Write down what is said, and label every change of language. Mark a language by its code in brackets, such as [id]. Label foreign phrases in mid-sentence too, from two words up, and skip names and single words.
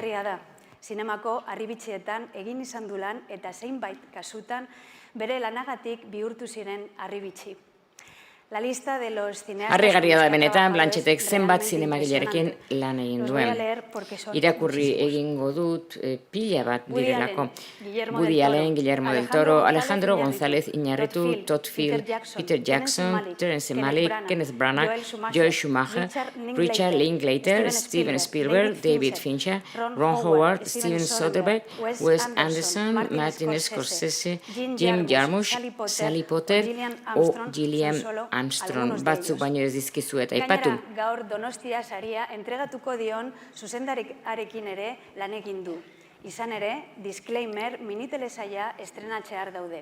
[eu] Zinemako harribitxietan egin izan du lan eta zeinbait kasutan bere lanagatik bihurtu ziren harribitxi. Harrigarria da benetan, Blanchettek zenbat zinemagilearekin lan egin duen. Irakurri egingo dut pila bat direlako. Woody Allen, Guillermo del Toro, Alejandro González Iñárritu, Todd Field, Peter Jackson, Terence Malick, Kenneth Branagh, Joel Schumacher, Richard Linklater, Steven Spielberg, David Fincher, Ron Howard, Steven Soderbergh, Wes Anderson, Martin Scorsese, Jim Jarmusch, Sally Potter o Gillian Armstrong batzuk baino ez dizkizu eta aipatu. Gaur Donostia saria entregatuko dion zuzendariarekin ere lan egin du. Izan ere, disclaimer, minitelesaia estrenatzear daude.